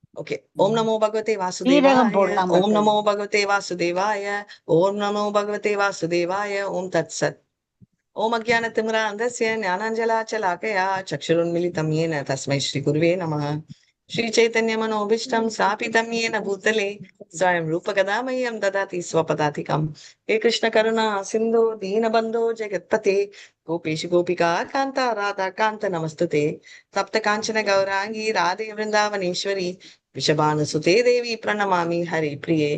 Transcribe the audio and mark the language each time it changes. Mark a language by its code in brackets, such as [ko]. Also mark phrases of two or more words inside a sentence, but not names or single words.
[sa] ஓகே. ओम् नमो भगवते [ta] சீரகம் [sa] வாசுதேவாய. [ta] போடலாம் [sa] ओम् नमो மாதாஜி. भगवते वासुदेवाय. ओम् नमो भगवते वासुदेवाय. ओम् तत् सत्. ओम् अज्ञानतिमिरान्धस्य ज्ञानाञ्जलाच्छलाक्कया चक्षुरुन्मिलितम् येन तस्मै श्रीगुरुवे नमः. श्रीचैतन्यमनोभीष्टं स्थापितं येन भूतले स्वयं रूपकदा मह्यं ददाति स्वपदातिकम्। हे कृष्ण करुणा सिन्धो दीनबन्धो जगत्पते गोपेश गोपिका कान्ता राधा कान्त नमस्तुते। तप्त काञ्चन गौरांगी राधे वृन्दावनेश्वरी वृषभानुसुते देवी प्रणमामि हरिप्रिये।